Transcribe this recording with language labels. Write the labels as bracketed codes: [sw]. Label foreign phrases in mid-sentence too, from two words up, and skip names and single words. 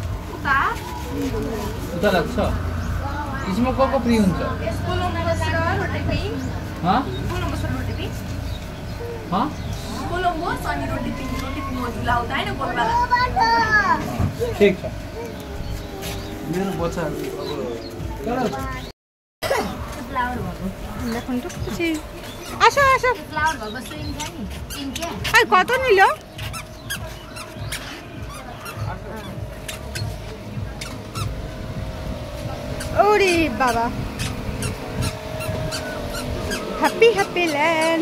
[ne] उता लाग्छ? यसमा को फ्री हुन्छ? ठिक छ। मेरो बच्चाहरू [bn] আসো আসো। কত নিল? ওরে বাবা, হ্যাপি ল্যান্ড।